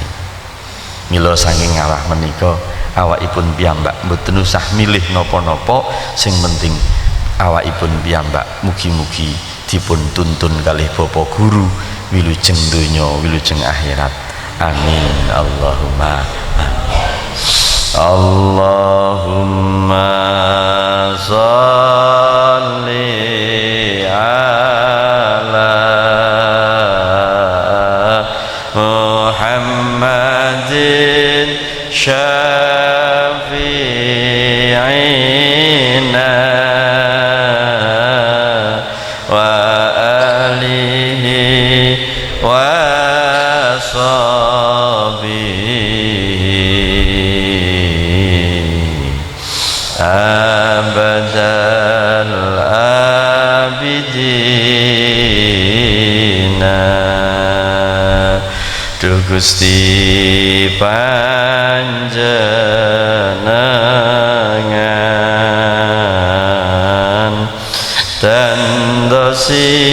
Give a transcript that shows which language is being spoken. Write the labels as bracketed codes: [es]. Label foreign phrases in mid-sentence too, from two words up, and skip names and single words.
[jv] Mila saking ngawah menika awakipun piyambak mboten usah milih napa-napa, sing penting awakipun piyambak mugi-mugi dipun tuntun kalih Bapa Guru wilujeng donya wilujeng akhirat. [ar] آمين اللهم آمين. اللهم صل على محمد شفيعنا وآله وصحبه أبد الآبدين. [jv] Duh Gusti panjenengan tendosi